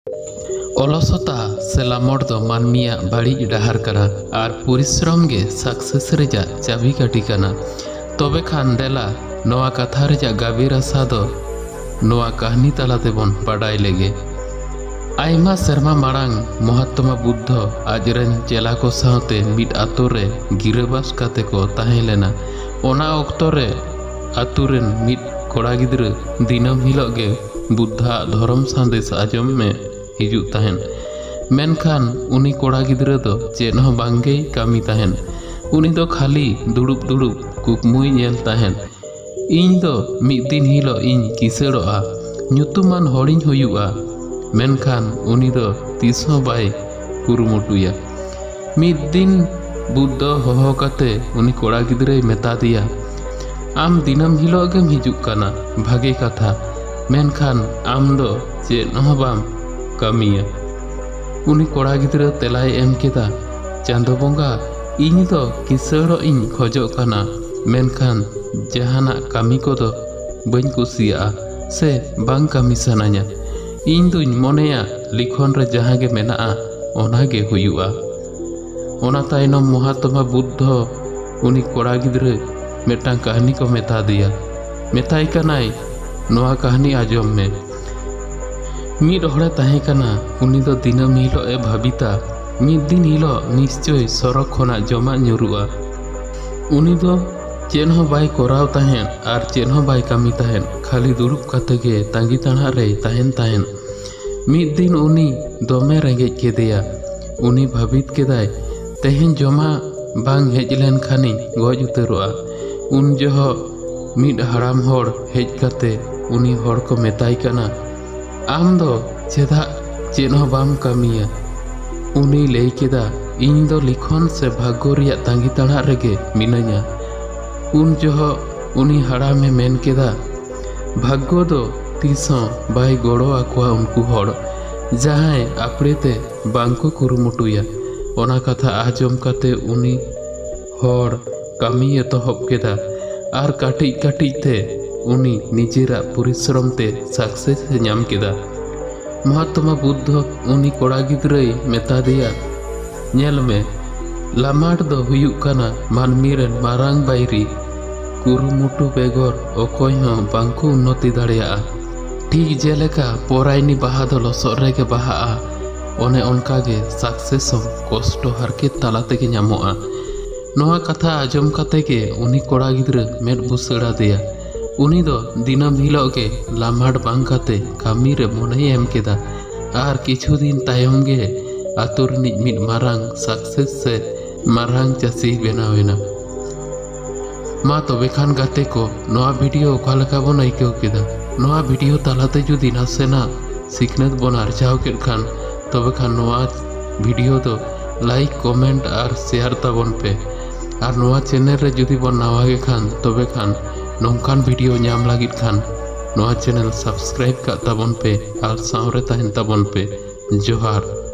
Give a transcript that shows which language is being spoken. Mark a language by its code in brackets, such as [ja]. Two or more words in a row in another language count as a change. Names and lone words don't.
[sat] অলসতা से लामोड़ दो मानमिया बाड़ी डाहार कना और परिश्रम गे सक्सेस रेजा चाबिकाठी कना। तबे खान देला नोआ कथा रेजा गाबीर आसा दो नोआ कहानी तालाते बन बाडाय लेगे। आयमा सेरमा मारांग महात्मा बुद्ध आजरेन चेला को साथे मिड आतो रे गिरबास काते को ताहें लेना। ओना ऑक्तो रे आतु रेन मिड कोड़ा गिद्र दिनम हिलोग गे बुद्धा धर्म संदेश आजम में हिजुग ताहेन। मेनखान उनी कोड़ा गिद्र दो चेन हो बांगे कामी ताहेन। उनी दो खाली दुड़ुब दुड़ुब कुकमुई नेल ताहेन। इन दो मिद दिन हिलो इन किसेड़ोआ ᱧᱩᱛᱩᱢᱟᱱ हॉड़िन हुयुआ। मेनखान उनी दो तीसों बाय कुरुमुटुया। मिद दिन बुद्ध होहो काते उनी कोड़ा गिद्रे मेता दिया आम दिनम हिलो गेम हिजुग काना भागे कथा मेनखान आम दो चेन हो बाम कामिया। उनी कोड़ा गिद्रे तेलाय एम केदा चांदो बोंगा इन दो किसेड़ो इन खोजो काना मेनखान जहाना कामी को दो बन कुसिया से बांग कामी सनाया। इन दुन मोनेया लिखोन रे जहां गे मेनाआ ओना गे हुयुआ। ओना तायनम महात्मा बुद्ध उनी कोड़ा गिद्रे मेटा कहानी को मेता दिया। मेताई कनाय नोआ कहानी आजम में मिद हड़े ताहे कना उनी दो दिनम हिलो ए भाबिता मिद दिन हिलो निश्चय सरक खोना जमा ᱧᱩᱨᱩᱜᱼᱟ। उनी दो चेन हो बाय कोराव ताहेन आर चेन हो बाय कामी ताहेन खाली दुड़ुब काते गे तांगी ताणा रे ताहेन ताहेन। मिद दिन उनी दोमे रेंगेज केदेया। उनी भाबित केदाय तेहेन जमा बांग हेज लेन खानी गज उतरोआ। उन जहो मिद हड़ाम होड़ हेज काते उनी होड़ को मेताई कना आम दो चेदा चेन हो बाम कामिया। उनी लई केदा इन दो लिखोन से भाग्य रिया तांगी ताणा रेगे मिनाया। उन जहो उनी हड़ामे मेन केदा भाग्य दो तीसों बाय गड़ो आकुआ उनको होड़ जहां आपड़ेते बांको कुरुमुटुया। ओना कथा आजम काते उनी होड़ कामी एतहब केदा आर काटिज काटिज ते उनी निजेरा परिश्रम ते सक्सेस नाम केदा। महात्मा बुद्ध उनी कोड़ा गिद्रे मेता दिया नेल में लामाट दो हुयुग काना मानमी रेन मारांग बायरी कुरुमुटु बेगर अकय हों बांको उन्नति दाड़ेया। ठीक जेलेका परायनी बाहा दो लसर रेगे बाहाआ ओने ओनकागे सक्सेस कष्ट हारकेत ताला तेगे ᱧᱟᱢᱚᱜᱼᱟ। नोआ कथा आजम काते गे उनी कोड़ा गिद्रे मेद बुसड़ा दिया। उनी दो दिनम हिलो गे लामाट बांग काते कामी रे मोने एम केदा आर किछु दिन तायम गे आतु रिनिज मिद मारांग सक्सेस से मारांग चासी बेनावेना। मा तबे खान गाते को नोआ वीडियो ओका लेका बन आइकाव केदा। नोआ वीडियो तालाते जुदी नासेना सिखनेत बन आरजाव केद खान तबे खान नोआ वीडियो दो [en] like comment [sat] और शेयर ताबन पे और नोआ चैनल रे जुदी बन नावा गे खान तबे खान नोंकान वीडियो नाम लागित खान नोआ [en] channel subscribe [sat] का ताबन पे और सावरे ताहेन ताबन पे। जोहार।